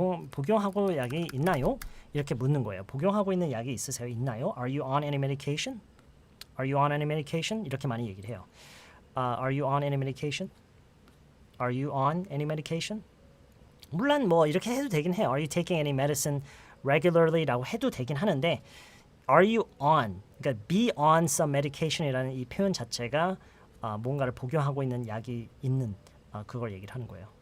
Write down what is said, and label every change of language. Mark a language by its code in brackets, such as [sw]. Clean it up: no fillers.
[ko] 복용하고 약이 있나요? 이렇게 묻는 거예요. 복용하고 있는 약이 있으세요? 있나요? [en] Are you on any medication? Are you on any medication? [ko] 이렇게 많이 얘기를 해요. [en] Are you on any medication? Are you on any medication? [ko] 물론 뭐 이렇게 해도 되긴 해요. [en] Are you taking any medicine regularly [ko] 라고 해도 되긴 하는데 [en] Are you on? [ko] 그러니까 [en] be on some medication [ko] 이라는 이 표현 자체가 뭔가를 복용하고 있는 약이 있는 그걸 얘기를 하는 거예요.